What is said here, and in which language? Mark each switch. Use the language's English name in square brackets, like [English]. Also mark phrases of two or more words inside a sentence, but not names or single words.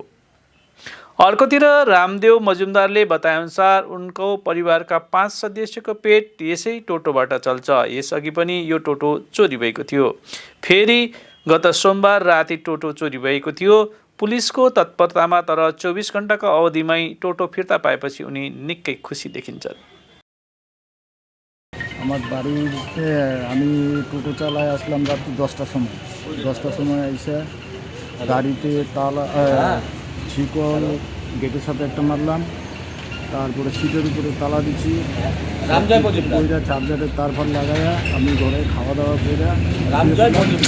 [Nepali] अर्कोतिर रामदेव मजुमदारले बताएअनुसार उनको परिवारका 5 सदस्यको पेट यसै टोटोबाट चल्छ। यसअघि पनि यो टोटो चोरी भएको थियो। फेरि गत सोमबार राति टोटो चोरी भएको थियो। पुलिसको तत्परतामा तर 24 घण्टाको अवधिमै टोटो फिर्ता पाएपछि उनी निकै खुसी देखिन्छन्। [Bangla] আমার বাড়িতে আমি টোটো চালায় আসলাম রাত্রি 10টার সময় এসে গাড়িতে তালা শিকল গেটের সাথে একটা মারলাম, তারপরে সিটের উপরে তালা দিচ্ছি, ওইটা চার্জারের তার ফার লাগাইয়া আমি ঘরে খাওয়া দাওয়া করে।